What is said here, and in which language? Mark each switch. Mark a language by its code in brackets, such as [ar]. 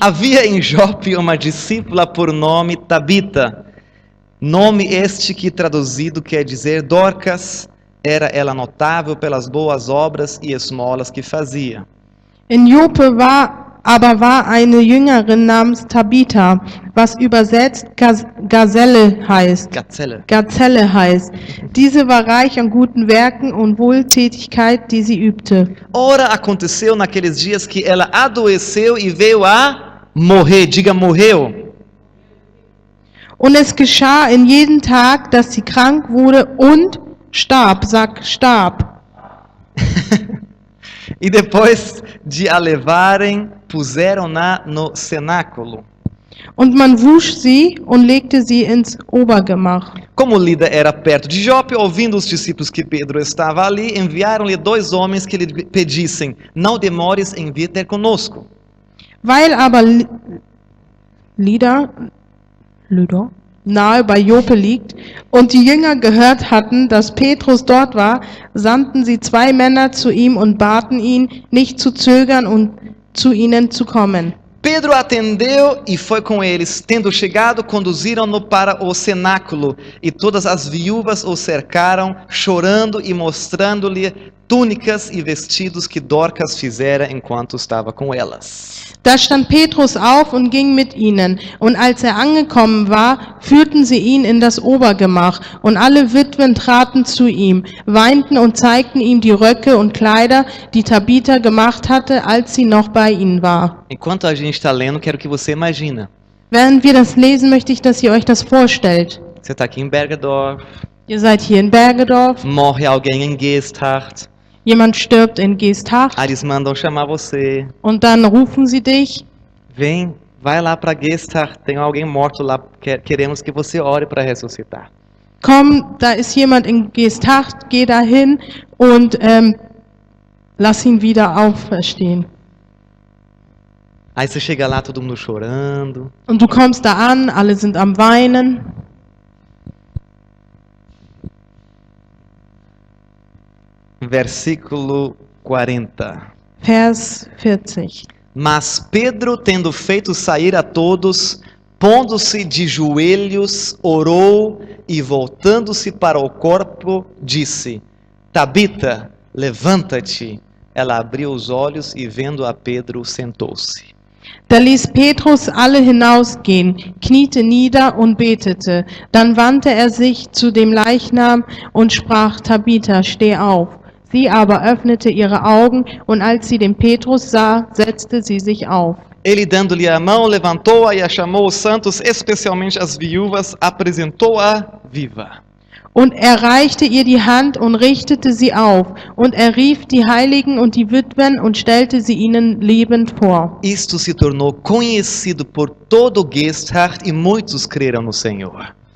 [pt] Havia em Jope uma discípula por nome Tabita, nome este que traduzido quer dizer Dorcas, era ela notável pelas boas obras e esmolas que fazia. [de] In Joppe war eine Jüngerin namens Tabitha, was übersetzt Gazelle heißt. Gazelle heißt. Diese war reich an guten Werken und Wohltätigkeit, die sie übte. [pt] Ora, aconteceu naqueles dias que ela adoeceu e veio a morrer. Diga, morreu. [de] Und es geschah in jedem Tag, dass sie krank wurde und starb. Sag, starb. [pt] E depois de a levarem, puseram-na no cenáculo. [de] Und man wusch sie und legte sie ins Obergemach. [pt] Como Lida era perto de Jope, ouvindo os discípulos que Pedro estava ali, enviaram-lhe 2 homens que lhe pedissem: não demores em vir ter conosco. [de] Weil aber Lydda nahe bei Joppe liegt und die Jünger gehört hatten, dass Petrus dort war, sandten sie 2 Männer zu ihm und baten ihn, nicht zu zögern und zu ihnen zu kommen. [pt] Pedro atendeu e foi com eles. Tendo chegado, conduziram-no para o cenáculo, e todas as viúvas o cercaram, chorando e mostrando-lhe túnicas e vestidos que Dorcas fizera enquanto estava com elas. [de] Da stand Petrus auf und ging mit ihnen, und als er angekommen war, führten sie ihn in das Obergemach, und alle Witwen traten zu ihm, weinten und zeigten ihm die Röcke und Kleider, die Tabitha gemacht hatte, als sie noch bei ihnen war. [pt] Enquanto a gente está lendo, quero que você imagina. [de] Während wir das lesen, möchte ich, dass ihr euch das vorstellt. [pt] Você está aqui em Bergedorf, [de] Ihr seid hier in Bergedorf, [pt] morre alguém em Geesthacht, [de] jemand stirbt in Geesthacht, [pt] aí eles mandam chamar você. [de] und dann rufen sie dich, [pt] Vem, vai lá para Geesthacht, tem alguém morto lá, queremos que você ore para ressuscitar. [de] komm, da ist jemand in Geesthacht, geh dahin und lass ihn wieder auferstehen. [pt] Aí você chega lá, todo mundo chorando. [de] Und du kommst da an, alle sind am Weinen. [pt] Versículo 40. [de] Vers 40. [pt] Mas Pedro, tendo feito sair a todos, pondo-se de joelhos, orou e, voltando-se para o corpo, disse: Tabita, levanta-te. Ela abriu os olhos e, vendo a Pedro, sentou-se. [de] Da ließ Petrus alle hinausgehen, kniete nieder und betete. Dann wandte er sich zu dem Leichnam und sprach: Tabitha, steh auf. Sie aber öffnete ihre Augen, und als sie den Petrus sah, setzte sie sich auf. [pt] Ele, dando-lhe a mão, levantou-a e a chamou os santos, especialmente as viúvas, apresentou-a viva. [de] Und er reichte ihr die Hand und richtete sie auf. Und er rief die Heiligen und die Witwen und stellte sie ihnen lebend vor. [pt] Isto se tornou conhecido por todo Gesthacht e muitos creram no Senhor.